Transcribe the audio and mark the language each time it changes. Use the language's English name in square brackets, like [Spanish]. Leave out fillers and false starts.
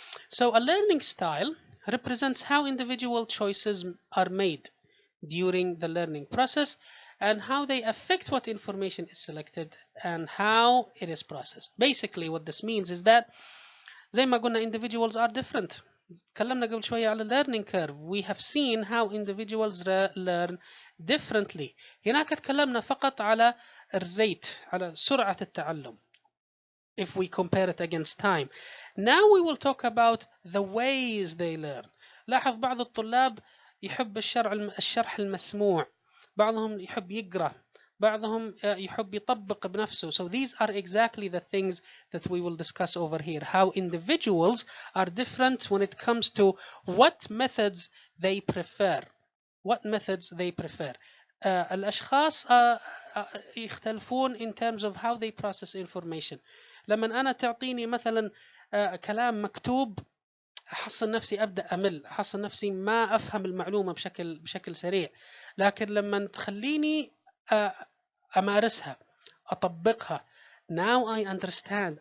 [English] So a learning style represents how individual choices are made during the learning process and how they affect what information is selected and how it is processed. Basically what this means is that [Arabic] زي ما قلنا [English] individuals are different. [Arabic] تكلمنا قبل شوية على [English] learning curve. We have seen how individuals learn differently. [Arabic] هناك تكلمنا فقط على الريت، على سرعة التعلم [English] if we compare it against time. Now we will talk about the ways they learn. [Arabic] لاحظ بعض الطلاب يحب الشرح المسموع، بعضهم يحب يقرأ، بعضهم يحب يطبق بنفسه. [English] So these are exactly the things that we will discuss over here. How individuals are different when it comes to what methods they prefer. What methods they prefer. [Arabic] الأشخاص يختلفون [English] in terms of how they process information. [Arabic] لما أنا تعطيني مثلا كلام مكتوب، أحصل نفسي أبدأ أمل، أحصل نفسي ما أفهم المعلومة بشكل سريع. لكن لما تخليني أمارسها، أطبقها، [English] now I understand.